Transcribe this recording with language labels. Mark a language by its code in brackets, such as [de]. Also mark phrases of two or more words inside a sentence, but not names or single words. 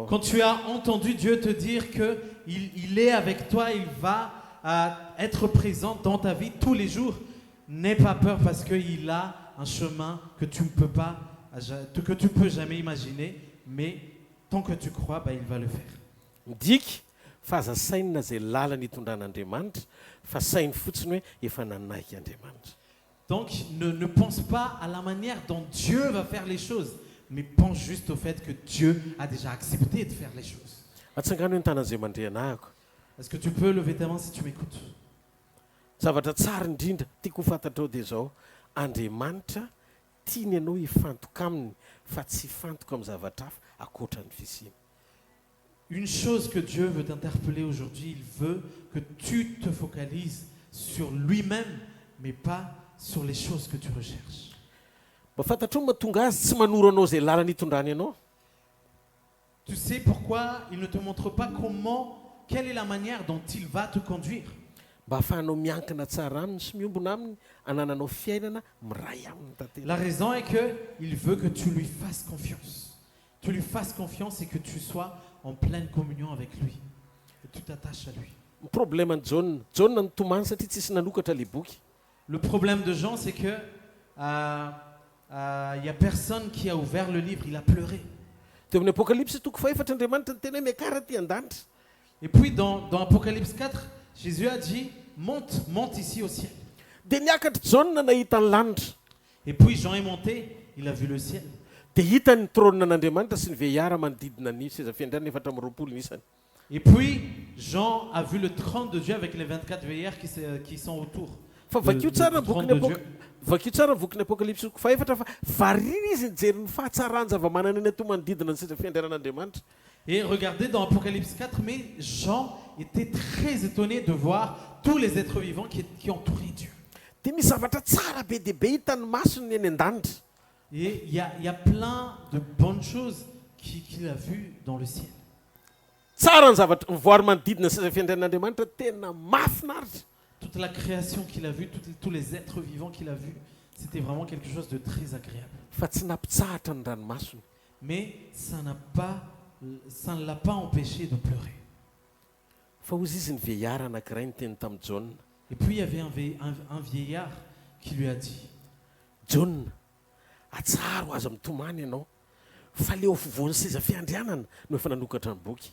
[fr] Quand tu as entendu Dieu te dire que il est avec toi, il va être présent dans ta vie tous les jours, n'aie pas peur parce qu'il a un chemin que tu ne peux pas, que tu peux jamais imaginer, mais tant que tu crois, il va le faire. [mg] Diky fa aza saina zay lalana hitondran'Andriamanitra fa sainy fotsiny hoe efa nanaiky Andriamanitra. [fr] Donc ne pense pas à la manière dont Dieu va faire les choses, mais pense juste au fait que Dieu a déjà accepté de faire les choses. [mg] Atsangano hoe ny tanan'izay mandray anahako. [fr] Est-ce que tu peux lever ta main si tu m'écoutes? [mg] Zavatra tsara indrindra tiako ho fantatrao dia zao, Andriamanitra tiany ianao hifantoka aminy fa tsy hifantoka amin'ny zavatra hafa akoatran'ny fisiany. [fr] Une chose que Dieu veut t'interpeller aujourd'hui, il veut que tu te focalises sur lui-même, mais pas sur les choses que tu recherches. [mg] Mba fantatrao mahatonga azy tsy manoro anao zay lalana hitondrany anao. [fr] Tu sais pourquoi il ne te montre pas quelle est la manière dont il va te conduire? [mg] Mba ahafahanao miankina tsara aminy sy miombona aminy anananao fiainana miray aminy tantela. [fr] La raison est que il veut que tu lui fasses confiance. Tu lui fasses confiance et que tu sois en pleine communion avec lui. Et tu t'attaches à lui. [mg] Ny problème ny John ny tomany satria tsisy nanokatra le boky. [fr] Le problème de Jean, c'est que y a personne qui a ouvert le livre, il a pleuré. [mg] Teo amin'ny Apocalypse toko faefatra Andriamanitra ny tena hoe miakara ty an-danitra. [fr] Et puis dans Apocalypse 4, Jésus a dit, monte ici au ciel. [mg] Dia niakatra John nahita ny lanitra. [fr] Et puis Jean est monté, il a vu le ciel. [mg] Dia hitany ny trône n'Andriamanitra sy ny vehara manodidina ny seza fiandriana 420 isany. [fr] Et puis Jean a vu le trône de Dieu avec les 24 veillères qui sont autour. [mg] Fa vakio tsara ny boky ny Apocalypse toko faefatra fa variana izy nijery ny fahatsarany zava-manana ny ato manodidina ny seza fiandrianan'Andriamanitra. [fr] Et regardez dans Apocalypse 4, mais Jean était très étonné de voir tous les êtres vivants qui entouraient Dieu. [mg] Dia misy zavatra tsara be dia be hitany masony eny an-danitra. [fr] Et il y a plein de bonnes choses qu'il a vues dans le ciel. [mg] Tsara ny zavatra mivoary manodidina ny seza fiandrianan'Andriamanitra tena mahafinaritra. [fr] Toute la création qu'il a vue, tous les êtres vivants qu'il a vus, c'était vraiment quelque chose de très agréable. [mg] Fa tsy nampitsahatra ny ranomasony. [fr] Mais ça ne l'a pas empêché de pleurer. [mg] Fa ozy izy ny vehara anankiray nyteny tamin'ny John. [fr] Et puis il y avait un vieillard qui lui a dit, John, [mg] atsaro aza mitomany ianao fa leo fovoan'ny seza fiandrianana no efa nanokatra ny boky.